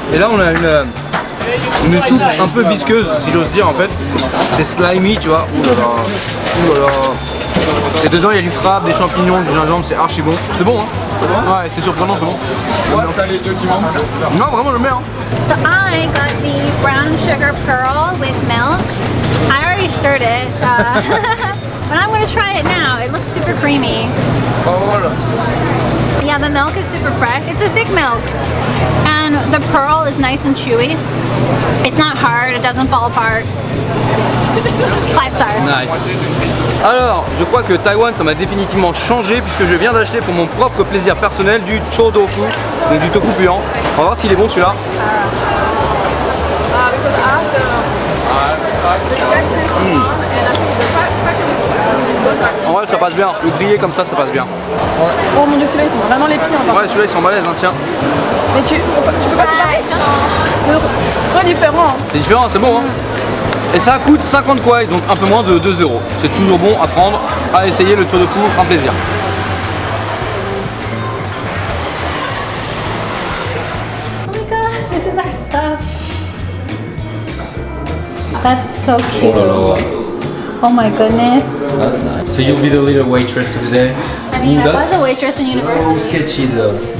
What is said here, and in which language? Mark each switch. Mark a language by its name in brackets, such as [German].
[French] Et là on a une soupe un peu visqueuse si j'ose dire en fait. C'est slimy tu vois. Ouh là là. Ouh là là. Et dedans il y a du crabe, des champignons, du gingembre, c'est archi bon. C'est bon hein? C'est bon? Ouais, c'est surprenant, c'est bon. Ouais, t'as les deux qui manquent. Non vraiment je le mets hein. [English] So I got the brown sugar pearl with milk. I already stirred it, but I'm gonna try it now. It looks super creamy. [French] Oh, voilà. [English] Yeah, the milk is super fresh. It's a thick milk. And the pearl is nice and chewy. It's not hard, it doesn't fall apart. 5 stars. Nice. [French] Alors, je crois que Taïwan, ça m'a définitivement changé puisque je viens d'acheter pour mon propre plaisir personnel du chou tofu, donc du tofu puant. On va voir s'il est bon celui-là. En vrai, ça passe bien. Le grillé comme ça passe bien. Oh mon dieu, celui-là ils sont vraiment les pieds encore. Ouais, celui-là, ils sont balèzes, hein, tiens. Mais tu peux pas comparer? C'est très différent. Hein. C'est différent, c'est bon, hein. Et ça coûte 50 kwai, donc un peu moins de 2 euros. C'est toujours bon à prendre, à essayer le chou tofu, un plaisir. [English] Oh my god, this is our stuff. That's so cute. Oh my goodness. That's nice. So you'll be the little waitress for today? I mean, I was a waitress in university. Sketchy though.